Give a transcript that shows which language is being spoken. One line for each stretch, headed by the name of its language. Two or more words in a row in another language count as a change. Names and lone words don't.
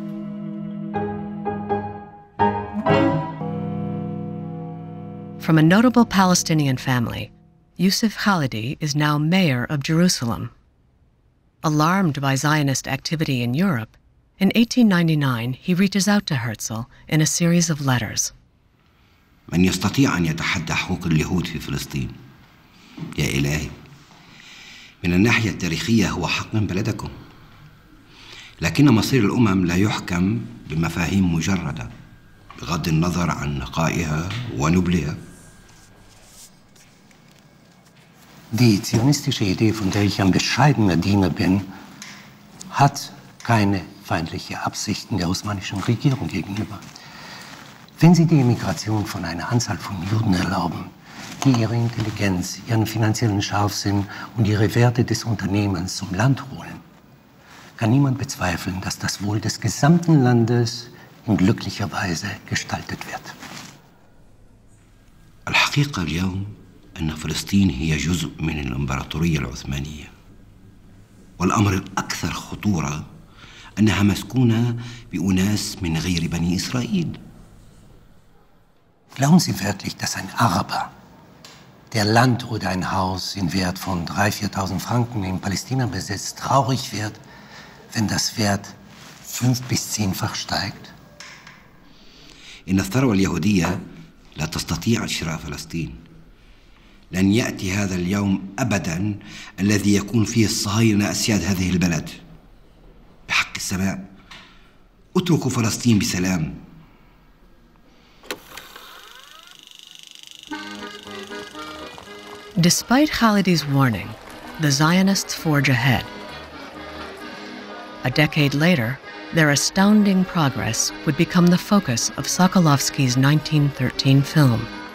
English: From a notable Palestinian family, Yusuf Khalidi is now mayor of Jerusalem. Alarmed by Zionist activity in Europe, in 1899 he reaches out to Herzl in a series of letters.
Arabic: من يستطيع أن يتحدى حقوق اليهود في فلسطين؟ يا إلهي، من الناحية التاريخية هو حق من بلدكم، لكن مصير الأمم لا يحكم بمفاهيم مجردة بغض النظر عن نقائها ونبلها.
German: Die zionistische Idee, von der ich ein bescheidener Diener bin, hat keine feindlichen Absichten der osmanischen Regierung gegenüber. Wenn Sie die Emigration von einer Anzahl von Juden erlauben, die ihre Intelligenz, ihren finanziellen Scharfsinn und ihre Werte des Unternehmens zum Land holen, kann niemand bezweifeln, dass das Wohl des gesamten Landes in glücklicher Weise gestaltet wird.
Arabic: الحقيقة اليوم أن فلسطين هي جزء من الإمبراطورية العثمانية، والأمر الأكثر خطورة أنها مسكونة بأناس من غير بني إسرائيل.
German: Glauben Sie wirklich, dass ein Araber, der Land oder ein Haus in Wert von 3.000, 4.000 Franken in Palästina besitzt, traurig wird, wenn das Wert 5- bis 10-fach steigt?
Arabic: إن الثروة اليهودية لا تستطيع شراء فلسطين. لن يأتي هذا اليوم أبدا الذي يكون فيه الصهاينة أسياد هذه البلد. بحق السماء اتركوا فلسطين بسلام.
English: Despite Khalidi's warning, the Zionists forge ahead. A decade later, their astounding progress would become the focus of Sokolovsky's 1913 film.